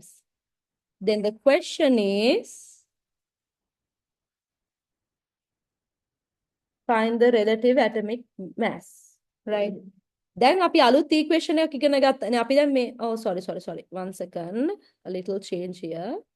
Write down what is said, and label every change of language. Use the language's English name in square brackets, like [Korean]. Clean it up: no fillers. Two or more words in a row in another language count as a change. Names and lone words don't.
[English] Then the question is, Find the relative atomic mass. Right. [Sinhala] දැන් අපි අලුත් equation එකක් ඉගෙන ගත්තානේ. අපි දැන් මේ [English] oh sorry. One second. A little change here.